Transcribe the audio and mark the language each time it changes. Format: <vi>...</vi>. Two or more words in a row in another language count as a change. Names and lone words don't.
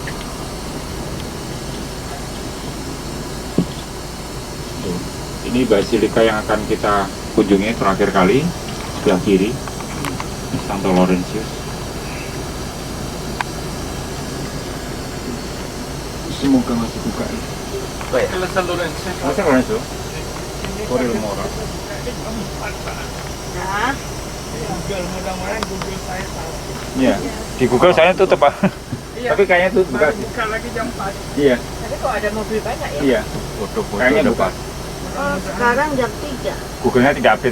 <id>Ini basilika yang akan kita kunjungi terakhir kali, sebelah kiri, Santo Laurentius. Semoga masih buka. Baik. San Lorenzo.</id> <es>Corre el Moro.</es> <id>Nah, Mudah-mudahan Google saya tahu. Iya. Di Google saya tutup Pak. Tapi kayaknya tuh buka. Buka lagi jam 4. Iya. tapi kok ada mobil banyak ya? Iya. Foto-foto Kayaknya depan. buka. Oh, sekarang jam 3, Google-nya tidak update.</id>